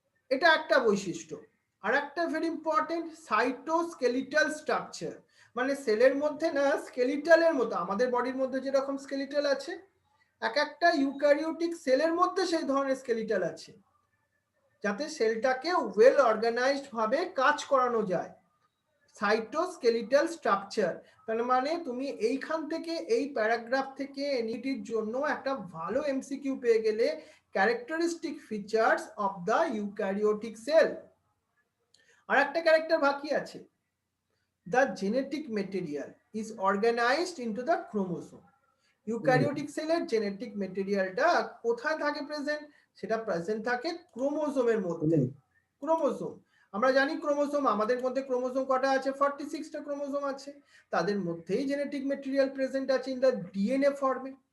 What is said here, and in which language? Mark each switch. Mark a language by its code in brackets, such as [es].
[bn] এটা একটা বৈশিষ্ট্য। আর একটা ভেরি ইম্পর্টেন্ট সাইটোস্কেলিটাল স্ট্রাকচার, মানে সেলের মধ্যে না স্কেলিটালের মতো আমাদের বডির মধ্যে যেরকম স্কেলিটাল আছে, এক একটা ইউক্যারিওটিক সেলের মধ্যে সেই ধরনের স্কেলিটাল আছে, যাতে সেলটাকে ওয়েল অর্গানাইজড ভাবে কাজ করানো যায়। সাইটোস্কেলিটাল স্ট্রাকচার তার মানে তুমি এইখান থেকে এই প্যারাগ্রাফ থেকে এনইটির জন্য একটা ভালো এমসিকিউ পেয়ে গেলে characteristic features of the eukaryotic sell. আর একটা ক্যারেক্টার বাকি আছে, [en] the genetic material is organized into the chromosome. [bn] Eukaryotic সেলের জেনেটিক মেটেরিয়ালটা কোথায় থাকে প্রেজেন্ট? সেটা প্রেজেন্ট থাকে ক্রোমোজোমের মধ্যে, ক্রোমোজোম। আমরা জানি ক্রোমোসোম, আমাদের মধ্যে ক্রোমোসোম কটা আছে? 46টা ক্রোমোসোম আছে, তাদের মধ্যেই জেনেটিক মেটেরিয়াল প্রেজেন্ট আছে ইন দ্য ডিএনএ ফর্মে।